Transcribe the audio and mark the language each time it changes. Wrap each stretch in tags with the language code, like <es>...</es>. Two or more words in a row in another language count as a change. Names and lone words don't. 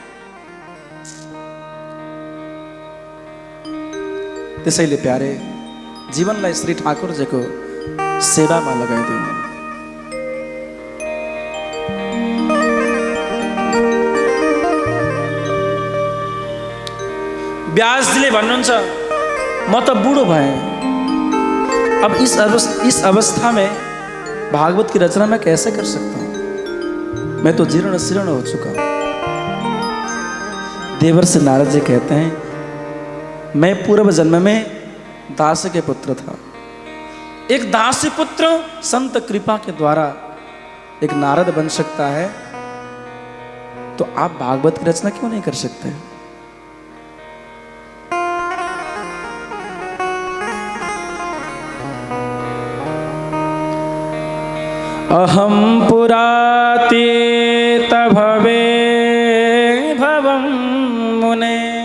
<ne>त्यसैले प्यारे जीवनलाई श्री ठाकुरजीको सेवामा लगाइदिउँ व्यासजीले भन्नुहुन्छ म त बूढ़ो भएँ</ne> <hi>अब इस अवस्था में भागवत की रचना मैं कैसे कर सकता हूँ मैं तो जीर्ण शीर्ण हो चुका हूँ देवर्षि नारद जी कहते हैं मैं पूर्व जन्म में दास के पुत्र था एक दासी पुत्र संत कृपा के द्वारा एक नारद बन सकता है तो आप भागवत की रचना क्यों नहीं कर सकते</hi> <sa>अहम पुरातीत भवे भवं मुने</sa>